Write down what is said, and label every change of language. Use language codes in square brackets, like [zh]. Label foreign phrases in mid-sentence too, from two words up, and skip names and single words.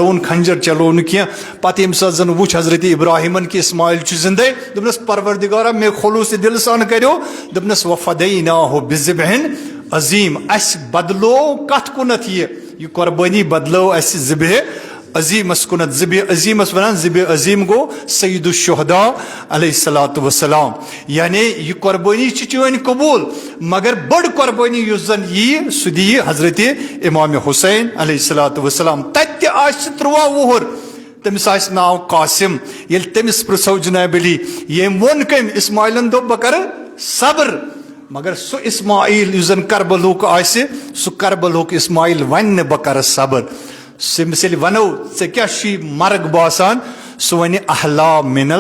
[ks] چلو نہٕ کینٛہہ پتہٕ ییٚمہِ ساتہٕ زن وُچھ حضرت ابراہیمن کہ اسماعیل چھُ زندے دوٚپنس پروردگارا مےٚ خلوٗصِ دِلہٕ سان کریو دوٚپنس [ar] وفدیناہُ بذبح عظیٖم [ks] اسہِ بدلو کتھ کُنتھ یہ قربٲنی بدلو اسہِ ذبح عظیٖمس کُنتھ ذبح عظیٖمس ونان ذبح عظیٖم گوٚو [ar] سید الشہداء علیہ الصلوۃ والسلام [ks] یعنی یہ قربٲنی چھِ چٲنۍ قبوٗل مگر بٔڑ قربٲنی یُس زن ییہِ سُہ دِیہِ حضرت امام حسین [ar] علیہ الصلوۃ والسلام [ks] تتہِ تہِ آسہِ 13 وُہُر تٔمِس آسہِ ناو قاسم ییٚلہِ تٔمِس پرٛژھو جناب علی ییٚمۍ ووٚن کٔمۍ اسماعیلن دوٚپ بہٕ کرٕ صبر مگر سُہ اسماعیل یُس زن کربلہُک آسہِ سُہ کربلہُک اسماعیل ونہِ نہٕ بہٕ کرٕ صبر سٔمِس ییٚلہِ ونو ژےٚ کیٛاہ چھُے مرگ باسان سُہ ونہِ [ar] احلا من